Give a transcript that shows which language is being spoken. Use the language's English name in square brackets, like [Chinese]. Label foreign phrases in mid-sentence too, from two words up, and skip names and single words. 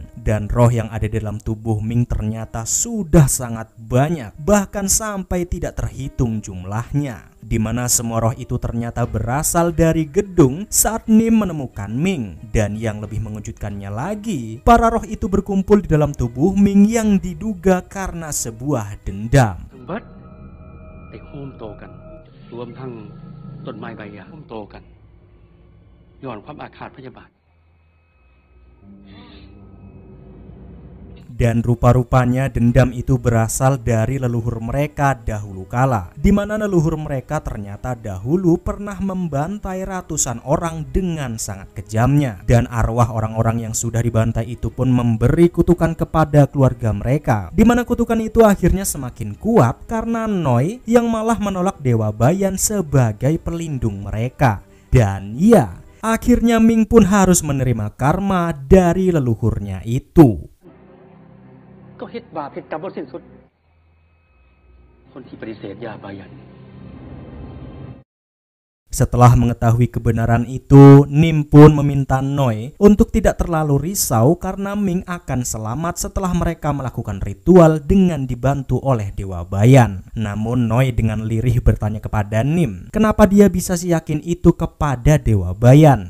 [Indonesian] Dan roh yang ada di dalam tubuh Ming ternyata sudah sangat banyak, bahkan sampai tidak terhitung jumlahnya. Dimana semua roh itu ternyata berasal dari gedung saat Nim menemukan Ming. Dan yang lebih mengejutkannya lagi, para roh itu berkumpul di dalam tubuh Ming yang diduga karena sebuah dendam. [Northeastern Thai] แต่โฮมโตกันรวมทั้งต้นไม้ใบหญ้าโฮมโตกันย้อนความอาฆาตพยาบาท [Indonesian] Dan rupa-rupanya dendam itu berasal dari leluhur mereka dahulu kala, di mana leluhur mereka ternyata dahulu pernah membantai ratusan orang dengan sangat kejamnya. Dan arwah orang-orang yang sudah dibantai itu pun memberi kutukan kepada keluarga mereka, di mana kutukan itu akhirnya semakin kuat karena Noi yang malah menolak Dewa Bayan sebagai pelindung mereka. Dan ya, akhirnya Ming pun harus menerima karma dari leluhurnya itu. [Northeastern Thai] ก็เฮ็ดบาปเฮ็ดกรรมบ่สิ้นสุดคนที่ปฏิเสธยาบายัน [Indonesian] Setelah mengetahui kebenaran itu, Nim pun meminta Noi untuk tidak terlalu risau karena Ming akan selamat setelah mereka melakukan ritual dengan dibantu oleh Dewa Bayan. Namun Noi dengan lirih bertanya kepada Nim, kenapa dia bisa yakin itu kepada Dewa Bayan?